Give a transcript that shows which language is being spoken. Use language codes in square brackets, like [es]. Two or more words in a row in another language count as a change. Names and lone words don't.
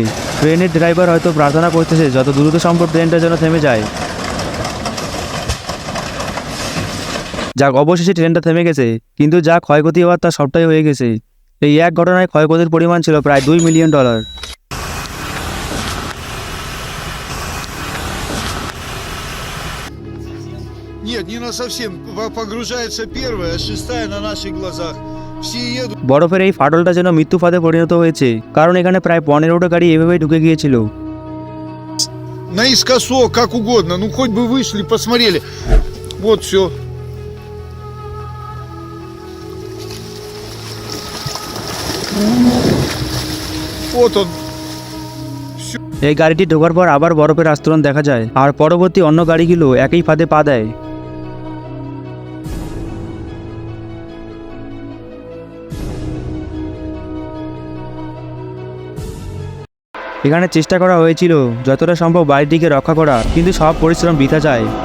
[bn] ট্রেনের ড্রাইভার হয়তো প্রার্থনা করতেছে যত দ্রুত সম্ভব ট্রেনটা যেন থেমে যায়। যাক, অবশেষে ট্রেনটা থেমে গেছে, কিন্তু যা ক্ষয়ক্ষতি হওয়ার তা সবটাই হয়ে গেছে। এই এক ঘটনায় ক্ষয়ক্ষতির পরিমাণ ছিল প্রায় $2 মিলিয়ন। [ru] Нет, не на совсем. Погружается первая, а шестая на наших глазах. Все едут. [bn] বরফের এই ফাটলটা যেন মৃত্যু ফাঁদে পরিণত হয়েছে, কারণ এখানে প্রায় 15টা গাড়ি এভাবেই ঢুকে গিয়েছিল। [ru] Наискосок, как угодно. Ну, хоть бы вышли, посмотрели. Вот все. Вот он. [bn] এই গাড়িটি ঢোকার পর আবার বরফের আস্তরণ দেখা যায়, আর পরবর্তী অন্য গাড়িগুলো একই ফাঁদে পা দেয়। এখানে চেষ্টা করা হয়েছিল যতটা সম্ভব বাড়িটিকে রক্ষা করা, কিন্তু সব পরিশ্রম বৃথা যায়।